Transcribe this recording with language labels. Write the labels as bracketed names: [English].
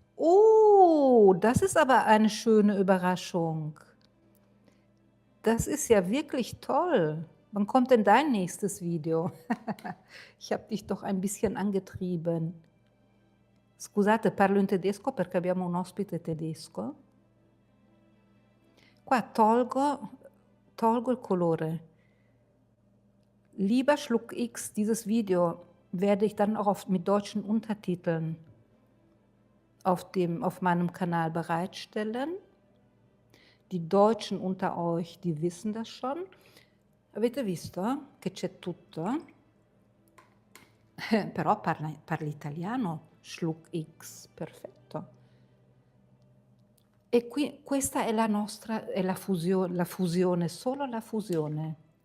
[German] Oh, das ist aber eine schöne Überraschung. Das ist ja wirklich toll. Wann kommt denn dein nächstes Video? Ich habe dich doch ein bisschen angetrieben. [Italian] Scusate, parlo in tedesco perché abbiamo un ospite tedesco. Qua tolgo il colore. [German] Lieber Schluck X, dieses Video werde ich dann auch mit deutschen Untertiteln auf meinem Kanal bereitstellen. Die Deutschen unter euch, die wissen das schon. [Italian] Avete visto che c'è tutto? Però parli italiano, Schluck X, perfetto. E qui questa è la nostra, è la fusione, solo la fusione.